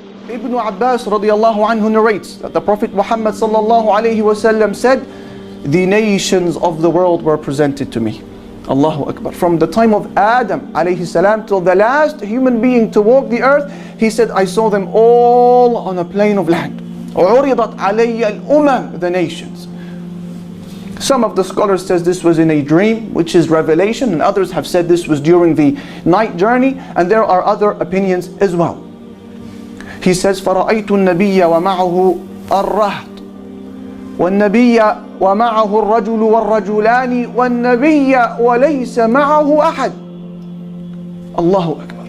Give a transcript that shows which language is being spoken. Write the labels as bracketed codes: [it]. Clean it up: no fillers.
[en] Ibn Abbas radiallahu anhu narrates that the Prophet Muhammad sallallahu alayhi wasallam said, the nations of the world were presented to me. Allahu Akbar. From the time of Adam alayhi salam till the last human being to walk the earth, he said, I saw them all on a plain of land. [ar] عُرِضَتْ عَلَيَّ الْأُمَمْ, [en] the nations. Some of the scholars says this was in a dream, which is revelation, and others have said this was during the night journey, and there are other opinions as well. He says, [ar] فَرَأَيْتُ النَّبِيَّ وَمَعَهُ الرَّهْطُ وَالنَّبِيَّ وَمَعَهُ الرَّجُلُ وَالرَّجُلَانِ وَالنَّبِيَّ وَلَيْسَ مَعَهُ أَحَدٌ. Allahu Akbar.